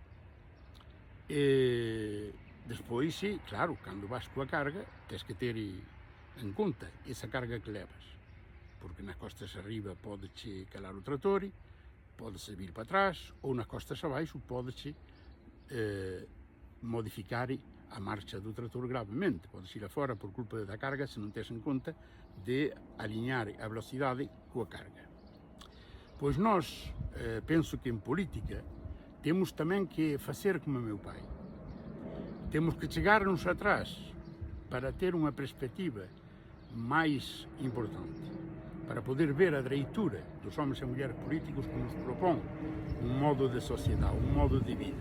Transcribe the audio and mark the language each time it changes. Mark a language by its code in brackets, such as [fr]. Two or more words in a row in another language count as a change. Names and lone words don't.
[gl] E despois, claro, cando vas coa carga, tes que ter en conta esa carga que levas, porque nas costas arriba pode che calar o trator pode-se vir para trás ou nas costas abaixo pode-se modificar a marcha do trator gravemente. Pode-se ir afora por culpa da carga se não tes em conta de alinhar a velocidade coa carga. [pt] Pois nós, penso que em política, temos também que fazer como meu pai. Temos que chegar-nos atrás para ter uma perspectiva mais importante, para poder ver a direitura dos homens e mulheres políticos que nos propõem um modo de sociedade, um modo de vida.